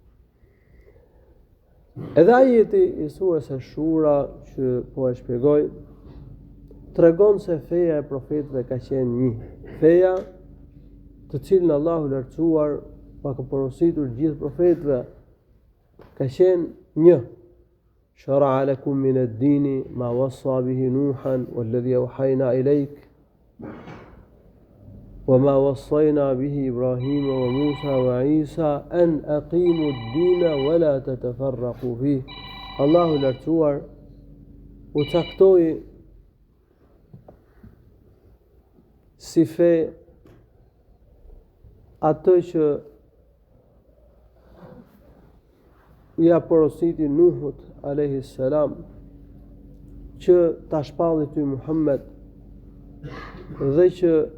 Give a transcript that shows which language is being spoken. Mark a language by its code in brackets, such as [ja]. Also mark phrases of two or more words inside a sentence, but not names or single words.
[sq] Edhe ajeti i surës Ash-Shura që po e shpjegoj, tregon se feja e profetëve ka qenë një. Feja të cilën Allahu lartësuar pa ka porositur gjithë profetëve ka qenë një. [ar] شرع لكم من الدين ما وصى به نوحا والذي أوحينا إليك وما وصينا به إبراهيم وموسى وعيسى أن أقيموا الدين ولا تتفرقوا فيه. [sq] Allahu lartësuar u caktoi si fe atë që ja porositi Nuhut [ar] عليه السلام [sq] që ta shpalli ty Muhammed dhe që